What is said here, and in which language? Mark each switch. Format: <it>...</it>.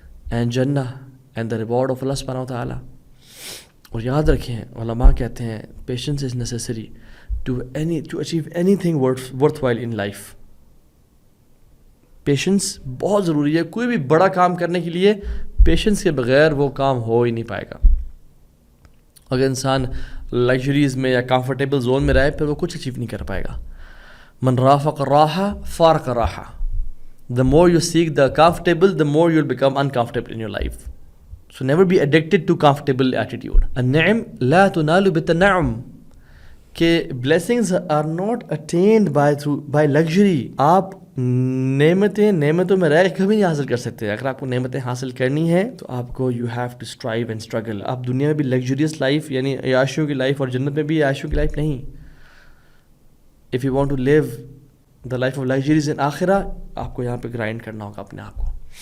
<en>And جنہ and the reward of اللہ سبحانہ و تعالیٰ.</en> <ur>اور یاد رکھیں علماء کہتے ہیں</ur> <en>Patience is necessary to achieve anything worthwhile in life.</en> <ur>Patience بہت ضروری ہے. کوئی بھی بڑا کام کرنے کے لیے پیشنس کے بغیر وہ کام ہو ہی نہیں پائے گا. اگر انسان لگژریز میں یا کمفرٹیبل زون میں رہے پھر وہ کچھ اچیو نہیں کر پائے گا.</ur> <ar>من رافق راحہ فارق راحہ.</ar> <en>The more you seek the comfortable, the more you'll become uncomfortable in your life. So never be addicted to comfortable attitude.</en> <ar>النعم لا تنال بالتنعم،</ar> <en>کہ blessings are not attained by luxury.</en> <ur>آپ نعمتوں میں رہ کبھی نہیں حاصل کر سکتے. اگر آپ کو نعمتیں حاصل کرنی ہیں تو آپ کو</ur> <en>you have to strive and struggle.</en> <ur>آپ دنیا میں بھی luxurious life یعنی عیاشیوں کی لائف، اور جنت میں بھی عیاشیوں کی لائف نہیں.</ur> <en>If you want to live the life of luxuries in آخرہ،</en> <ur>آپ کو یہاں پہ گرائنڈ کرنا ہوگا اپنے آپ کو.</ur>